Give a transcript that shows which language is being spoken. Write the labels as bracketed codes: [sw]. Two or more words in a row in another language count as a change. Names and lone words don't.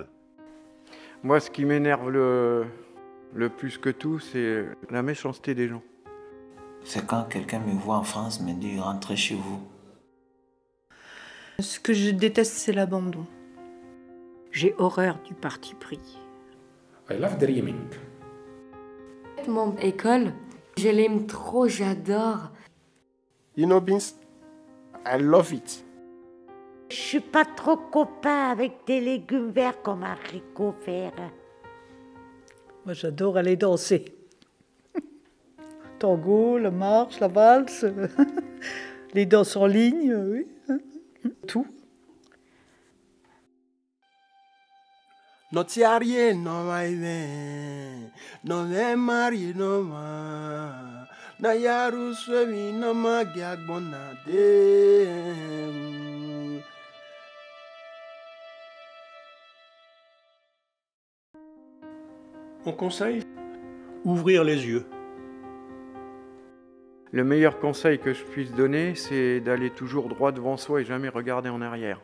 [fr] Moi, ce qui m'énerve le plus que tout, c'est la méchanceté des gens. C'est quand quelqu'un me voit en France me dit « rentrez chez vous ». Ce que je déteste, c'est l'abandon. J'ai horreur du parti pris. [en] I love dreaming. [fr] Mon école, je l'aime trop, j'adore. [en] You know, Beans, I love it. [fr] Je suis pas trop copain avec des légumes verts comme haricots verts. Moi, j'adore aller danser. Tango, la marche, la valse, les danses en ligne, oui, tout. Notiarie no maive, no me mari no ma, na yaru swemi no ma giagbonade. Mon conseil, ouvrir les yeux. Le meilleur conseil que je puisse donner, c'est d'aller toujours droit devant soi et jamais regarder en arrière.